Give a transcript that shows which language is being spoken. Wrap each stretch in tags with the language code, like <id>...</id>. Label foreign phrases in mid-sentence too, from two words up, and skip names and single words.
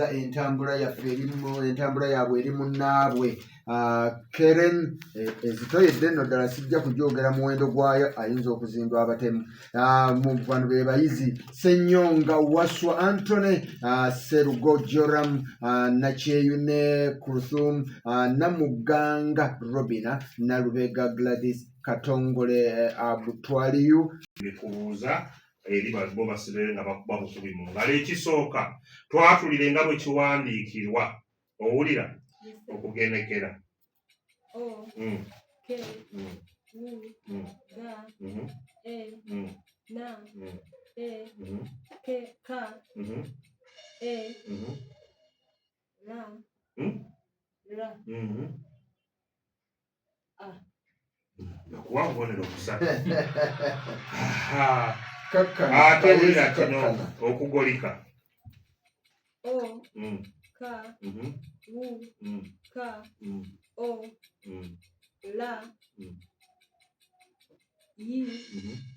<lg>entambula yaffe entambula yaabwe eri munnaabwe Keren ezitoyedde nno ddala sijja kugyogera muwendo gwayo ayinza okuzindwa abatemu bano be bayizi Ssenyonga Waswa Anthony Serugo Joram Nakyeyune Kurthum Namuganga Robina Nalubega Gladys Katongole Abutwaliyu bikubuuza eri bo basibere nga bakuba bukubi mu ngalo ekisooka twatulire nga bwe kiwandiikirwa owulira okugendekera O, K, U, G, E, N, E, K, K, E, R, A. nakuwa obubonero busatu kakkana ate wulira kino okugolika O, K, U, K, O, L, I, K,</lg>